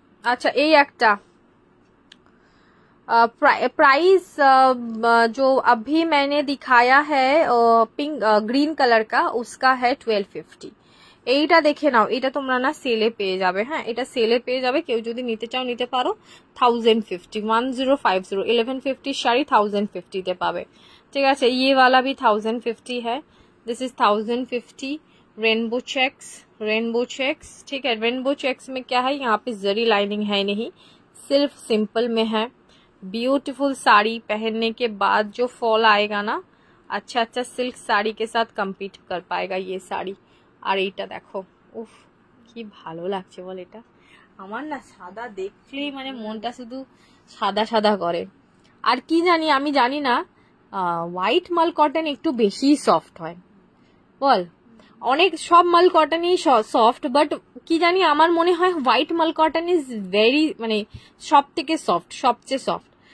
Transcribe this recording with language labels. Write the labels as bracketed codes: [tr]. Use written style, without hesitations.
[bn] আচ্ছা এই একটা [hi] प्राइस जो अभी मैंने दिखाया है पिंक ग्रीन कलर का, उसका है 1250। [bn] এইটা দেখে নাও, এটা তোমরা না সেলে পেয়ে যাবে। হ্যাঁ এটা সেলে পেয়ে যাবে, কেউ যদি নিতে চাও নিতে পারো। 1050, 1050, 1150 শাড়ি 1050 তে পাবে। ঠিক আছে, [hi] ये वाला भी 1050 है। [en] This is 1050। [hi] Rainbow checks, rainbow checks. ठीक है, रेनबो चेक्स में क्या है, यहाँ पे जरी लाइनिंग है नहीं, सिर्फ सिंपल में है। ब्यूटीफुल साड़ी पहनने के बाद जो फॉल आएगा ना, अच्छा अच्छा सिल्क साड़ी के साथ कम्पीट कर पाएगा ये साड़ी। [bn] আর এইটা দেখো, উফ কি ভালো লাগছে বল। এটা আমার না সাদা দেখলেই মানে মনটা শুধু সাদা সাদা করে। আর কি জানি, আমি জানি না, হোয়াইট মাল কটন একটু বেশি সফট হয় বল। অনেক সব মাল কটনই সফট, বাট কি জানি আমার মনে হয় হোয়াইট মাল কটন [en] is very, [bn] মানে সব থেকে সফট, সবচেয়ে সফট।